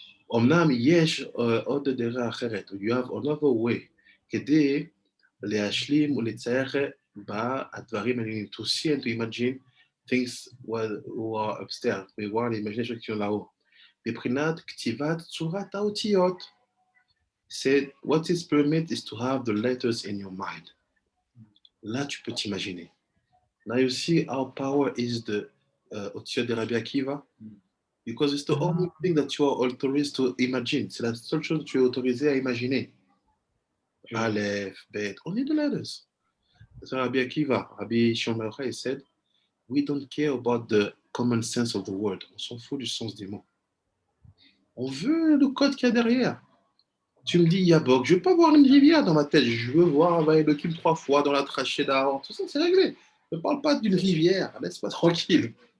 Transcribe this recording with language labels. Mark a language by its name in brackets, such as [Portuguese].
[Hebrew] אומנם יש עוד דרך אחרת. [English] You have another way. [Hebrew] כדי להשלים ולצייר בה הדברים האלה. [English] To see and to imagine things who are upstairs. [French] voir l'imagination qui sont là-haut. [Hebrew] מבחינת כתיבת צורת האותיות. [English] Said, what is permitted is to have the letters in your mind. [French] Là, tu peux t'imaginer. [English] Now you see how power is the Otiyot de Rabbi Akiva, because it's the only thing that you are authorized to imagine. [French] C'est la seule chose que tu es autorisé à imaginer. [English] Aleph, Bet, only the letters. So Rabbi Akiva, Rabbi Shimon Bar Yochai said, we don't care about the common sense of the word. [French] On s'en fout du sens des mots. On veut le code qu'il y a derrière. Tu me dis Yabok, je veux pas voir une rivière dans ma tête, je veux voir Elohim 3 fois dans la trachée d'Aaron, tout ça c'est réglé. Ne parle pas d'une rivière, laisse-moi tranquille.